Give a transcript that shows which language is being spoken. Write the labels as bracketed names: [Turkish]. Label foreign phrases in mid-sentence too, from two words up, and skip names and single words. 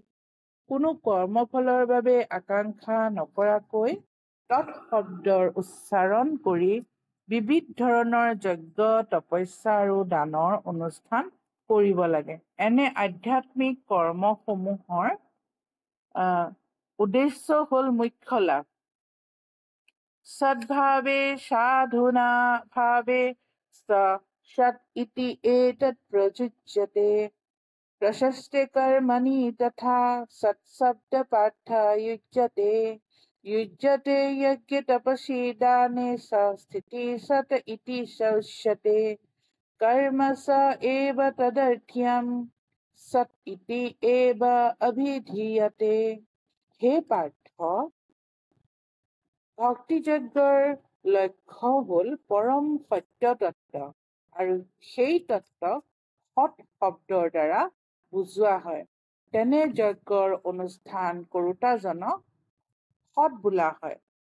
[Assamese] কোনো কৰ্মফলৰ বাবে আকাংক্ষা নকৰাকৈ তৎ শব্দৰ উচ্চাৰণ কৰি বিবিধ ধৰণৰ যজ্ঞ তপস্যা আৰু দানৰ অনুষ্ঠান কৰিব লাগে। এনে আধ্যাত্মিক কৰ্মসমূহৰ উদ্দেশ্য হ'ল মুখ্য লাভ। [Sanskrit] সদ্ভাৱে সাধুনা ভাৱে সৎ ইতি এতৎ প্ৰযুজ্যতে प्रशस्ते कर्मणि तथा सत्शब्द पाठ युज्यते यज्ञ तपसि दाने स्थिति सत इति उच्यते कर्म स एव तदर्थ्यं सत इति एव अभिधीयते। [Assamese] হে পাৰ্থ, ভক্তিযজ্ঞৰ লক্ষ্য হ'ল পৰম সত্য তত্ত্ব আৰু সেই তত্ত্বক সৎ শব্দৰ দ্বাৰা বুজোৱা হয়। তেনে যজ্ঞৰ অনুষ্ঠান কৰোতাজনক সৎ বোলা হয়।